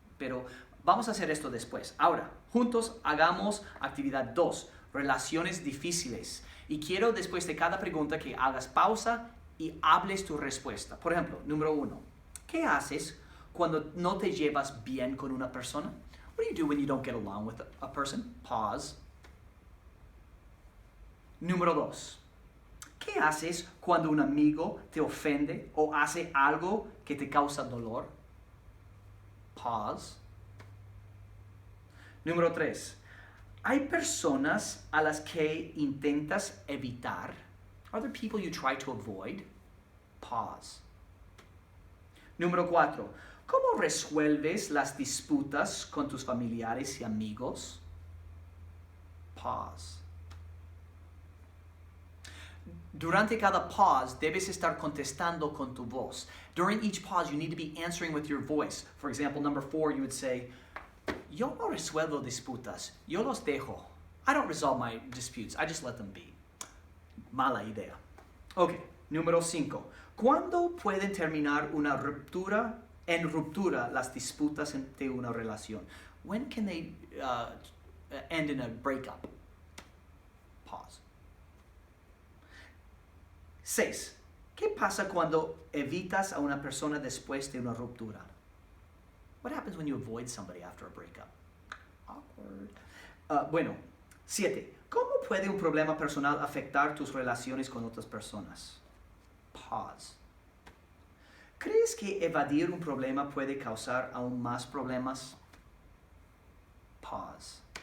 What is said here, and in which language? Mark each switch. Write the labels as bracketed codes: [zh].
[es] Pero vamos a hacer esto después. Ahora, juntos hagamos actividad 2, relaciones difíciles. Y quiero después de cada pregunta que hagas pausa y hables tu respuesta. Por ejemplo, número 1. ¿Qué haces cuando no te llevas bien con una persona? [en] What do you do when you don't get along with a person? Pause. [es] Número 2. ¿Qué haces cuando un amigo te ofende o hace algo que te causa dolor? Pause. Número 3. ¿Hay personas a las que intentas evitar? [en] Are there people you try to avoid? [es] Pause. Número 4. ¿Cómo resuelves las disputas con tus familiares y amigos? [en] Pause. [es] Durante cada pause, debes estar contestando con tu voz. [en] During each pause, you need to be answering with your voice. For example, number 4, you would say, [es] yo no resuelvo disputas, yo los dejo. [en] I don't resolve my disputes, I just let them be. [es] Mala idea. Ok, número 5. ¿Cuándo pueden terminar en ruptura las disputas de una relación? [en] When can they end in a breakup? Pause. 6. [es] ¿Qué pasa cuando evitas a una persona después de una ruptura? [en] What happens when you avoid somebody after a breakup? Awkward. [es] Bueno, 7. ¿Cómo puede un problema personal afectar tus relaciones con otras personas? Pause. ¿Crees que evadir un problema puede causar aún más problemas? [en] Pause.